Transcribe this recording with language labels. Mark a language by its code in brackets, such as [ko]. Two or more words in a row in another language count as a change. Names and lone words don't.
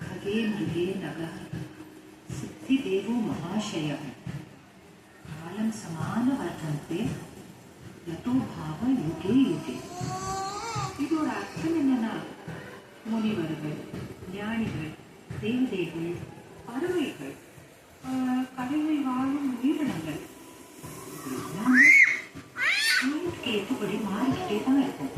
[sa] सर्वे मृगे नगः सिद्धिदेवो महाशयः कालं समानवर्तन्ते यतो भाव युगे युगे. [ta] இதோட அர்த்தம் என்னன்னா, முனிவர்கள், ஞானிகள், தேவதைகள், பறவைகள், கடலில் வாழும் உயிரினங்கள் எல்லாமே காலத்துக்கு ஏற்றபடி மாறிக்கிட்டே தான் இருக்கும்.